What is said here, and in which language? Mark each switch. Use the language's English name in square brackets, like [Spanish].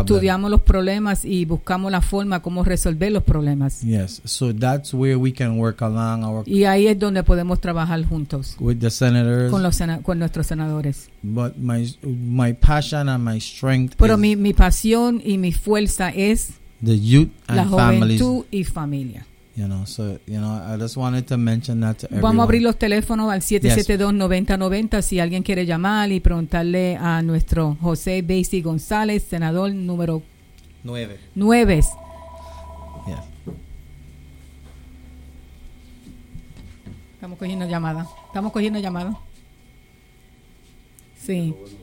[Spanish] Estudiamos los problemas y buscamos la forma como resolver los problemas. [English] Yes, so that's where we can work along our. [Spanish] Y ahí es donde podemos trabajar juntos. [English] With the senators. [Spanish] Con nuestros senadores. [English] But my passion and my strength. [Spanish] Pero mi pasión y mi fuerza es. [English] The youth and [Spanish] la juventud [English] families. [Spanish] Y familia. [English] You know, so, you know, I just wanted to mention that to everyone. [Spanish] Vamos a abrir los teléfonos al 772-9090 si alguien quiere llamar y preguntarle a nuestro José Basie González, senador número [English] 9. Yes. [Spanish] Estamos cogiendo llamada. Sí.